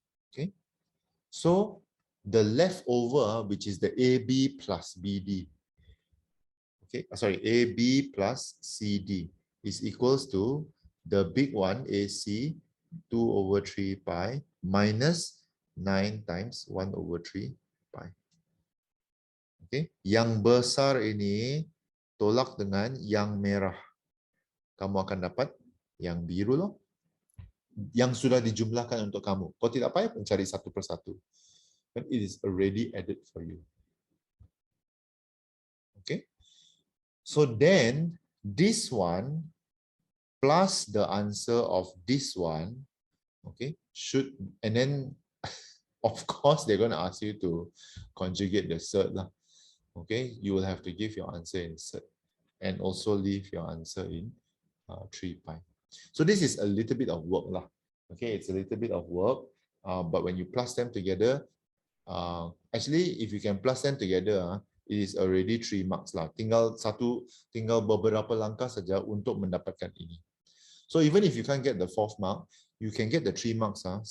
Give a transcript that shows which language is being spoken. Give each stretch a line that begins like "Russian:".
English: Okay, so the leftover, which is the AB plus BD, okay, sorry, AB plus CD is equals to the big one, AC, 2 over 3 pi minus 9 times 1 over 3 pi.
Malay: Okay, yang besar ini tolak dengan yang merah. Kamu akan dapat yang biru loh. Yang sudah dijumlahkan untuk kamu. Kau tidak payah mencari satu persatu.
English: But it is already added for you. Okay. So then this one plus the answer of this one, okay, should, and then of course they're going to ask you to conjugate the surd lah. Okay, you will have to give your answer in surd and also leave your answer in 3 pi. So this is a little bit of work lah. Okay, it's a little bit of work, but when you plus them together, actually if you can plus them together, it is already 3 marks lah.
Malay: Tinggal beberapa langkah saja untuk mendapatkan ini.
English: So even if you can't get the 4th mark, you can get the 3 marks.